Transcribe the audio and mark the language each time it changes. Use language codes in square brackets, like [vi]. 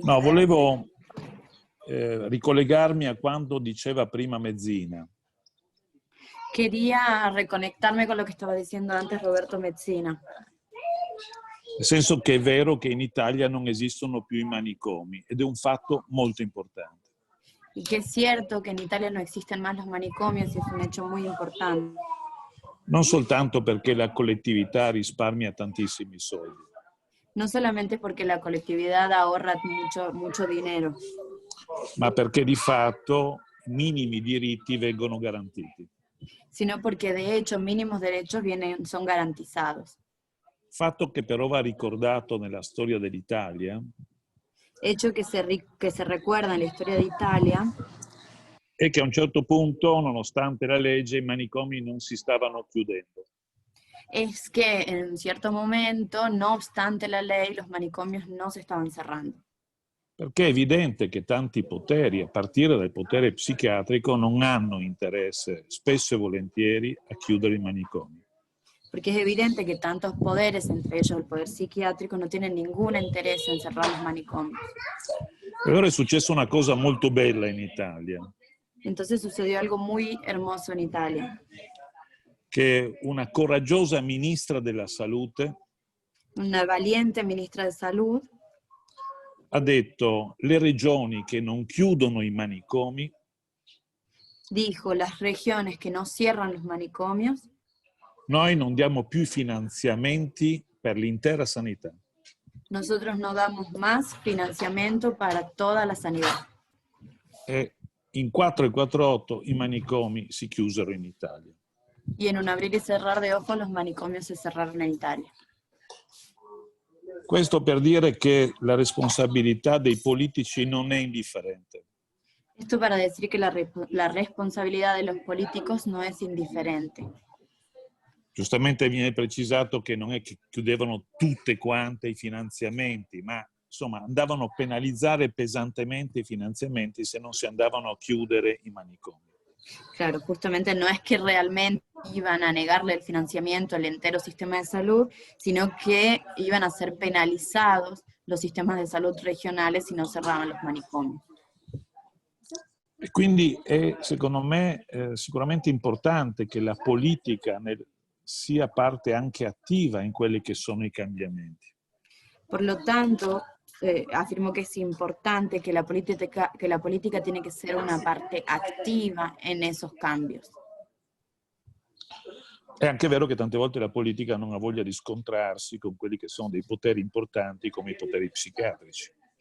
[it] No, volevo ricollegarmi a quanto diceva prima Mezzina. [es] Quería reconectarme con lo [it] che stava dicendo [es] antes Roberto Mezzina. [it] Nel senso che è vero che in Italia non esistono più i manicomi ed è un fatto molto importante. [es] Y que es cierto que en Italia no existen más los manicomios y es un hecho muy importante. [it] Non soltanto perché la collettività risparmia tantissimi soldi, [es] No solamente porque la colectividad ahorra mucho dinero, [it] ma perché di fatto minimi diritti vengono garantiti. [es] sino porque de hecho mínimos derechos son garantizados. [it] Fatto che però va ricordato nella storia dell'Italia [es] Hecho que se recuerda en la historia de Italia [it] è che a un certo punto, nonostante la legge, i manicomi non si stavano chiudendo. [es] es que en un cierto momento, no obstante la ley, los manicomios no se estaban cerrando. [it] Perché è evidente che tanti poteri, a partire dal potere psichiatrico, non hanno interesse, spesso e volentieri, a chiudere i manicomi. [es] Porque es evidente que tantos poderes, entre ellos el poder psiquiátrico, no tienen ningún interés en cerrar los manicomios. [it] E allora è successa una cosa molto bella in Italia, [es] Entonces sucedió algo muy hermoso en Italia. [it] che una coraggiosa ministra della salute [es] Una valiente ministra de Salud [it] ha detto: le regioni che non chiudono i manicomi [es] dijo: las regiones que no cierran los manicomios, [it] noi non diamo più finanziamenti per l'intera sanità. [es] nosotros no damos más financiamiento para toda la sanidad. [it] E in 448 i manicomi si chiusero in Italia. [es] Y en un abrir y cerrar de ojos los manicomios se cerraron en Italia. [it] Questo per dire che la responsabilità dei politici non è indifferente. [es] Esto para decir que la responsabilidad de los políticos no es indiferente. [it] Giustamente viene precisato che non è che chiudevano tutte quante i finanziamenti, ma insomma andavano a penalizzare pesantemente i finanziamenti se non si andavano a chiudere i manicomi. [es] Claro, justamente no es que realmente iban a negarle el financiamiento al entero sistema de salud, sino que iban a ser penalizados los sistemas de salud regionales si no cerraban los manicomios. [it] E quindi è, secondo me, sicuramente importante che la politica sia parte anche attiva in quelli che sono i cambiamenti. [es] Por lo tanto, afirmo que es importante que la política tiene que ser una parte activa en esos cambios. [it] È anche vero che tante volte la politica non ha voglia di scontrarsi con quelli che sono dei poteri importanti come i poteri psichiatrici.